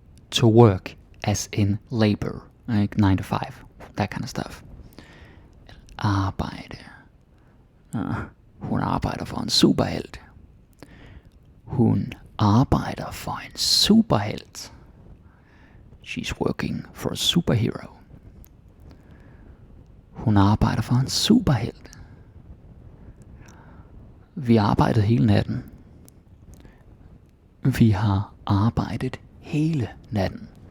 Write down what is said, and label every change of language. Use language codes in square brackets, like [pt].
[en] To work, as in labor, like 9 to 5, that kind of stuff. [da] At arbejde. Hun arbejder for en superhelt. Hun arbejder for en superhelt. [en] She's working for a superhero. [da] Hun arbejder for en superhelt. Vi arbejdede hele natten. Vi har arbejdet hele natten.